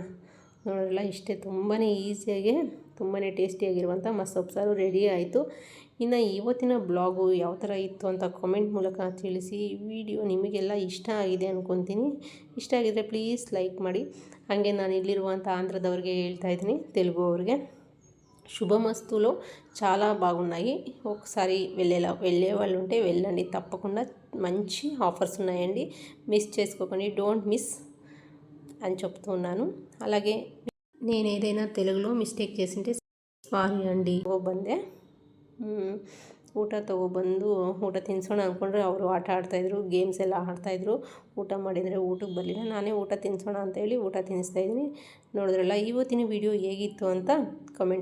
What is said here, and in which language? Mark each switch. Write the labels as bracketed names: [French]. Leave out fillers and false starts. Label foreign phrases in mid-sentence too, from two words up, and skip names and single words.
[Kannada] ನೋಡೋಲ್ಲ ಇಷ್ಟೇ, ತುಂಬಾ ಈಸಿಯಾಗಿ ತುಂಬಾ ಟೇಸ್ಟಿಯಾಗಿರುವಂಥ ಸೊಪ್ಪು ಸಾರು ರೆಡಿ ಆಯಿತು. ಇನ್ನು ಇವತ್ತಿನ ಬ್ಲಾಗು ಯಾವ ಥರ ಇತ್ತು ಅಂತ ಕಾಮೆಂಟ್ ಮೂಲಕ ತಿಳಿಸಿ. ವಿಡಿಯೋ ನಿಮಗೆಲ್ಲ ಇಷ್ಟ ಆಗಿದೆ ಅಂದ್ಕೊತೀನಿ. ಇಷ್ಟ ಆಗಿದರೆ [English] please like [Kannada] ಮಾಡಿ. ಹಾಗೆ ನಾನು ಇಲ್ಲಿರುವಂಥ ఆంధ్రದವ್ರಿಗೆ ಹೇಳ್ತಾ ఇದ್ದೀನಿ, [Telugu] తెలుగు ಅವ್ರಿಗೆ శుభమస్తులో చాలా బాగున్నాయి. ఒకసారి వెళ్ళే వాళ్ళు ఉంటే వెళ్ళండి, తప్పకుండా మంచి ఆఫర్స్ ఉన్నాయండి, మిస్ చేసుకోకండి, [English] don't miss [Telugu] అని చెప్తున్నాను. అలాగే నేను ఏదైనా తెలుగులో మిస్టేక్ చేసింటే సారీ అండి. [Kannada] ಬಂದೆ ಊಟ ತೊಗೊಬಂದು ಊಟ ತಿನ್ನಿಸೋಣ ಅಂದ್ಕೊಂಡ್ರೆ ಅವರು ಆಟ ಆಡ್ತಾಯಿದ್ರು, ಗೇಮ್ಸ್ ಎಲ್ಲ ಆಡ್ತಾಯಿದ್ರು. ಊಟ ಮಾಡಿದರೆ ಊಟಕ್ಕೆ ಬರಲಿಲ್ಲ. ನಾನೇ ಊಟ ತಿನ್ನಿಸೋಣ ಅಂತೇಳಿ ಊಟ ತಿನ್ನಿಸ್ತಾಯಿದ್ದೀನಿ. ನೋಡಿದ್ರಲ್ಲ, ಇವತ್ತಿನ ವಿಡಿಯೋ ಹೇಗಿತ್ತು ಅಂತ ಕಮೆಂಟಲ್ಲಿ ತಿಳಿಸಿ.